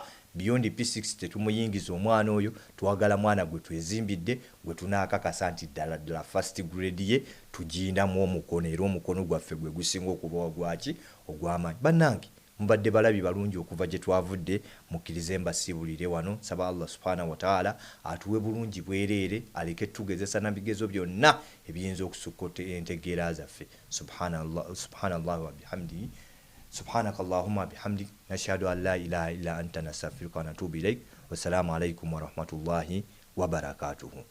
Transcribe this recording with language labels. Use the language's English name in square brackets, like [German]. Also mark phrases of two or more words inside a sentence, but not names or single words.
[Ganda] Beyond P6 tetumuyingiza omwana oyo, twagala mwana gwe twezimbidde gwe tunaakakasa nti ddala [English] first grade [Ganda] ye tugindamu omukono, era omukono gwaffe gwe gusinga okuba ogwaki ogw'amaanyi. Bannange mbadde balabi balungi okuva gye twavudde, mukkirize mbasiibulire wano. Saba [Arabic] الله سبحانه وتعالى [Ganda] atuwe bulungi bwereere, aleke tugezesa na bigezo byonna ebiyinza okusukka entegeera zaffe. [Arabic] سبحان الله وبحمده. سبحانك اللهم وبحمدك نشهد أن لا إله إلا أنت نستغفرك ونتوب إليك. والسلام عليكم ورحمة الله وبركاته.